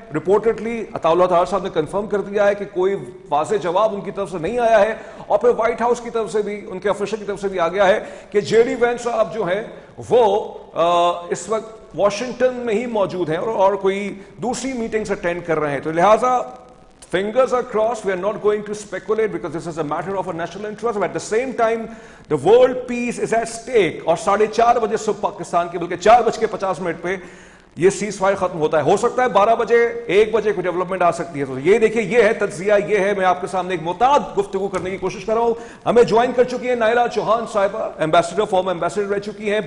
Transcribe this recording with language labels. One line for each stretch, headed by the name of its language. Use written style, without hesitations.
Urdu: رپورٹڈلی عطا اللہ تعالی صاحب نے کنفرم کر دیا ہے کہ کوئی واضح جواب ان کی طرف سے نہیں آیا ہے, اور پھر وائٹ ہاؤس کی طرف سے بھی, ان کے آفیشل کی طرف سے بھی آ گیا ہے کہ جے ڈی وینس صاحب جو ہیں وہ اس وقت واشنگٹن میں ہی موجود ہیں اور کوئی دوسری میٹنگز اٹینڈ کر رہے ہیں.
English: تو لہٰذا fingers are crossed, we are not going to speculate because this is a matter of a national interest, but at the same time the world peace is at stake.
Urdu: اور 4:30 بجے صبح پاکستان کے بلکہ 4:50 پہ یہ سیز فائر ختم ہوتا ہے. ہو سکتا ہے 12 بجے 1 بجے کوئی ڈیولپمنٹ آ سکتی ہے. تو یہ دیکھیں, یہ ہے تجزیہ, یہ ہے میں آپ کے سامنے ایک معتاد گفتگو کرنے کی کوشش کر رہا ہوں. ہمیں جوائن کر چکی ہیں نائلہ چوہان صاحبہ, ایمبیسڈر, فارمر ایمبیسڈر رہ چکی ہیں.